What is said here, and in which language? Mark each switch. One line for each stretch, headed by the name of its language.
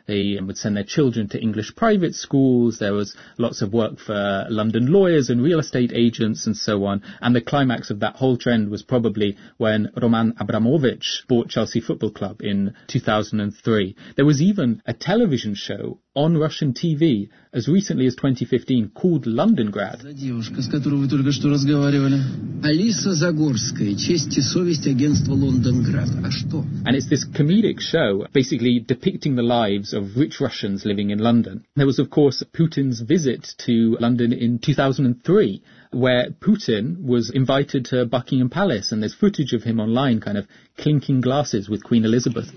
English: They would send their children to English private schools. There was lots of work for London lawyers and real estate agents and so on. And the climax of that whole trend was probably when Roman Abramovich bought Chelsea Football Club in 2003. There was even a television show on Russian TV as recently as 2015 called Londongrad.
Russian: За девушка, с которой вы только что разговаривали. Алиса Загорская, честь и совесть агентства Лондонград. А что?
English: And it's this comedic show basically depicting the lives of rich Russians living in London. There was, of course, Putin's visit to London in 2003, where Putin was invited to Buckingham Palace, and there's footage of him online kind of clinking glasses with Queen Elizabeth.